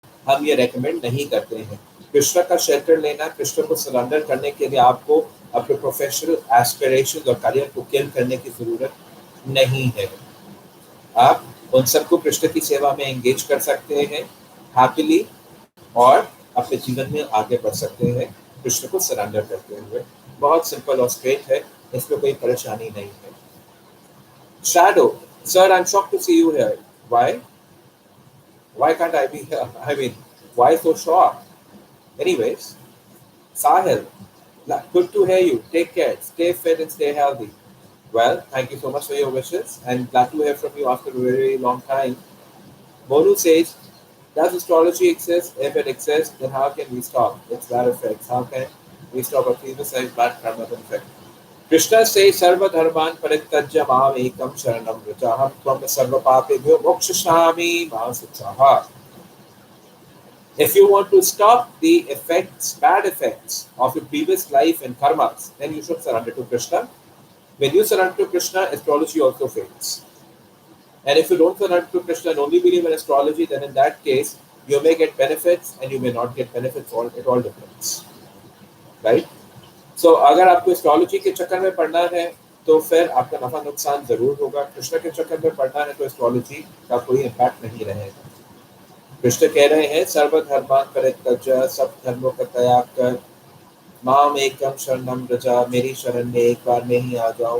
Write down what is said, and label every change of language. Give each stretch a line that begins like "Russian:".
Hindi: हम ये रेकमेंड नहीं करते हैं. कृष्ण का शेल्टर लेना, कृष्ण को सरेंडर करने के लिए आपको अपने प्रोफेशनल एस्पिरेशन और करियर को किल करने की जरूरत नहीं है. आप उन सबको कृष्ण की सेवा में एंगेज कर सकते हैं हैप्पीली और अपने जीवन में आगे बढ़ सकते हैं कृष्ण को सरेंडर करते हुए. बहुत सिंपल और स्ट्रेट है, इसमें कोई परेशानी नहीं है.
English: Shadow, sir, I'm shocked to see you here. Why? Why can't I be here? I mean, why so shocked? Anyways, Sahil, good to hear you. Take care. Stay fit and stay healthy. Well, thank you so much for your wishes and glad to hear from you after a very long time. Monu says, does astrology exist? If it exists, then how can we stop its bad effects? How can we stop a previous bad karma effect? Krishna says, Sarva Dharman Parityajya Mam Ekam Sharanam Vrajaham Tvam Sarva Papebhyo Mokshashami Mahasuchaha. If you want to stop the effects, bad effects of your previous life and karmas, then you should surrender to Krishna. When you surrender to Krishna, astrology also fades. And if you don't surrender to Krishna and only believe in astrology, then in that case, you may get benefits and you may not get benefits. It all depends. Right?
Hindi: So, अगर आपको astrology के चक्कर में पढ़ना है तो फिर आपका नफा नुकसान जरूर होगा. कृष्ण के चक्कर में पढ़ना है तो एस्ट्रोलॉजी का कोई इम्पैक्ट नहीं रहेगा. कृष्ण कह रहे हैं सर्व धर्मान परित्यज्य, सब धर्मों का त्याग कर, माम एकम शरणम व्रजा, मेरी शरण में एक बार में ही आ जाओ.